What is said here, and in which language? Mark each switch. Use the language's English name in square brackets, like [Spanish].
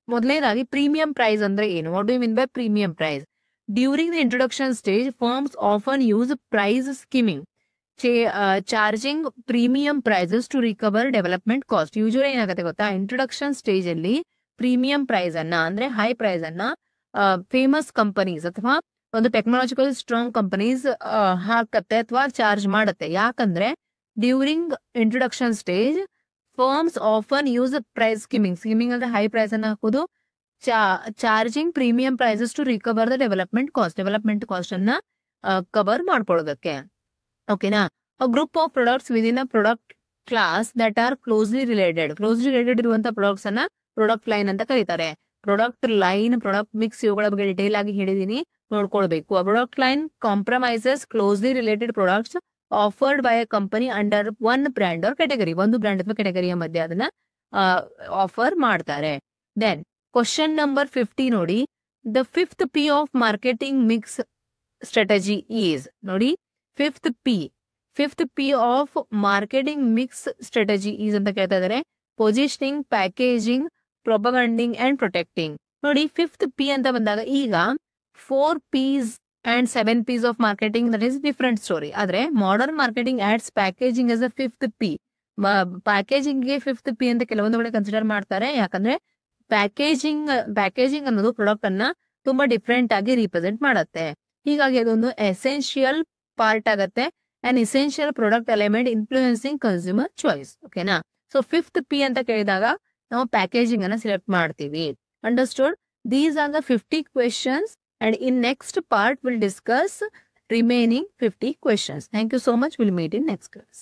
[English] ಮೊದಲನೇದಾಗಿ premium price ಅಂದ್ರೆ ಏನು? What do you mean by premium price? During the introduction stage, firms often use price skimming, charging premium prices to recover development cost. [Kannada] Usually ಏನಾಗುತ್ತೆ ಗೊತ್ತಾ, introduction stage ಅಲ್ಲಿ premium price ಅನ್ನ ಅಂದ್ರೆ high price ಅನ್ನ famous companies ಅಥವಾ ಒಂದು technological strong companies ಹಾಕತ್ತೆ ಅಥವಾ charge ಮಾಡುತ್ತೆ. [English] ಯಾಕಂದ್ರೆ during introduction stage firms often use price skimming ಅಂದ್ರೆ high price ಅನ್ನ ಹಾಕೋದು, charging premium prices to recover the development cost ಅನ್ನ cover ಮಾಡ್ಕೊಳ್ಳೋದಕ್ಕೆ. ಓಕೆನಾ, a group of products within a product class that are closely related ಇರುವಂತ products ಅನ್ನ product line ಅಂತ ಕರೀತಾರೆ. [Kannada] ಪ್ರಾಡಕ್ಟ್ ಲೈನ್, ಪ್ರಾಡಕ್ಟ್ ಮಿಕ್ಸ್ ಇವುಗಳ ಬಗ್ಗೆ ಡಿಟೇಲ್ ಆಗಿ ಹೇಳಿದೀನಿ, ನೋಡ್ಕೊಳ್ಬೇಕು. [English] Product line compromises closely related products offered by a company under one brand or category. [Kannada] ಒಂದು ಬ್ರ್ಯಾಂಡ್ ಅಥವಾ ಕ್ಯಾಟಗರಿಯ ಮಧ್ಯೆ ಅದನ್ನ ಆಫರ್ ಮಾಡ್ತಾರೆ. [English] Then question number 50 ನೋಡಿ, the 5th P of marketing mix strategy is. ನೋಡಿ, fifth P of marketing mix strategy is ಅಂತ ಕೇಳ್ತಾ ಇದಾರೆ. Positioning, packaging, propaganding and protecting. ನೋಡಿ, 5th P ಅಂತ ಬಂದಾಗ ಈಗ 4 Ps and 7 Ps of marketing, that is different story. ಆದ್ರೆ modern marketing adds packaging as a 5th P. Packaging ಗೆ 5th P ಅಂತ ಕೆಲವೊಂದು ಕಡೆ ಕನ್ಸಿಡರ್ ಮಾಡ್ತಾರೆ. [Kannada] ಯಾಕಂದ್ರೆ ಪ್ಯಾಕೇಜಿಂಗ್ ಅನ್ನೋದು ಪ್ರಾಡಕ್ಟ್ ಅನ್ನ ತುಂಬಾ ಡಿಫ್ರೆಂಟ್ ಆಗಿ ರಿಪ್ರೆಸೆಂಟ್ ಮಾಡುತ್ತೆ. [English] ಹೀಗಾಗಿ ಅದೊಂದು essential part ಆಗತ್ತೆ, an essential product element influencing consumer choice. [Kannada] ಓಕೆನಾ, ಸೊ 5th P ಅಂತ ಕೇಳಿದಾಗ ನಾವು ಪ್ಯಾಕೇಜಿಂಗ್ ಅನ್ನ ಸಿಲೆಕ್ಟ್ ಮಾಡ್ತೀವಿ. [English] Understood? These are the 50 questions and in next part we'll discuss remaining 50 questions. Thank you so much. We'll meet in next class.